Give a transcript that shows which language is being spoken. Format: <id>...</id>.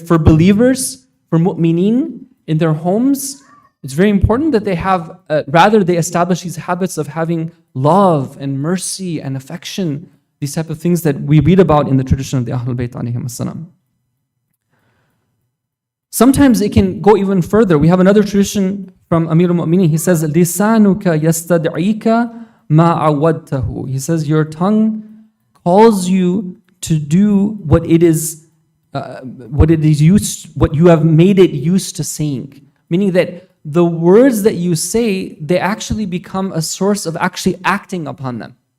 <en>For believers, for mu'mineen in their homes, it's very important that they have, they establish these habits of having love and mercy and affection, these type of things that we read about in the tradition of the Ahlul Bayt alayhim as-salam. Sometimes it can go even further. We have another tradition from Amir al-Mu'minin. He says,</en> <ar>لِسَانُكَ يَسْتَدْعِيكَ مَا عَوَّدْتَهُ.</ar> <en>He says, your tongue calls you to do what you have made it used to saying. Meaning that the words that you say, they actually become a source of actually acting upon them.</en>